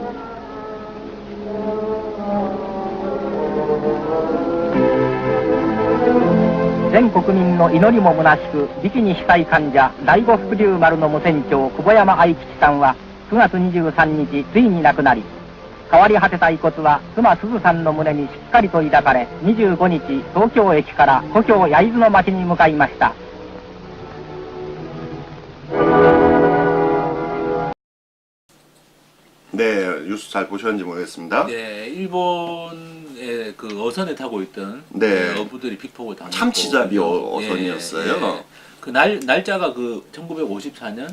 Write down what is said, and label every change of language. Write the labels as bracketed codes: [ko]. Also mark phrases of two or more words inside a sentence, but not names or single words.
[ja] 全国民の祈りも虚しくビキニ被災患者第五福竜丸の無船長久保山愛吉さんは9月23日ついに亡くなり変わり果てた遺骨は妻鈴さんの胸にしっかりと抱かれ25日東京駅から故郷焼津の町に向かいました。 [ko] 네, 뉴스 잘 보셨는지 모르겠습니다. 네, 일본의 그 어선에 타고 있던 네. 어부들이 피폭을 당했고 참치잡이 어선이었어요. 예. 그 날짜가 그 1954년